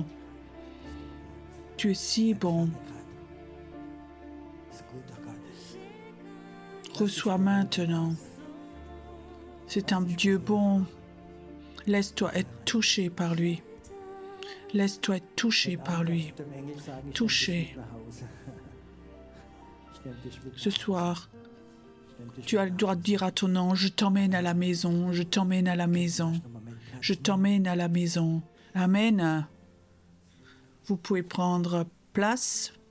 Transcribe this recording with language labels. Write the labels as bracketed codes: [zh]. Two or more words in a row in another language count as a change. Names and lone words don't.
[fr] Tu es si bon, [de] Ist gut, oh Gott. [fr] reçois maintenant. C'est un Dieu bon. Laisse-toi être touché par lui. Laisse-toi être touché par lui. [de] Dem Engel sagen, ich [fr] Touché. [de] nehm dich mit nach Hause. Ich nehm dich mit [fr] Ce soir, Tu as le droit de dire à ton ange, je t'emmène à la maison, je t'emmène à la maison, je t'emmène à la maison. Amen. Vous pouvez prendre place.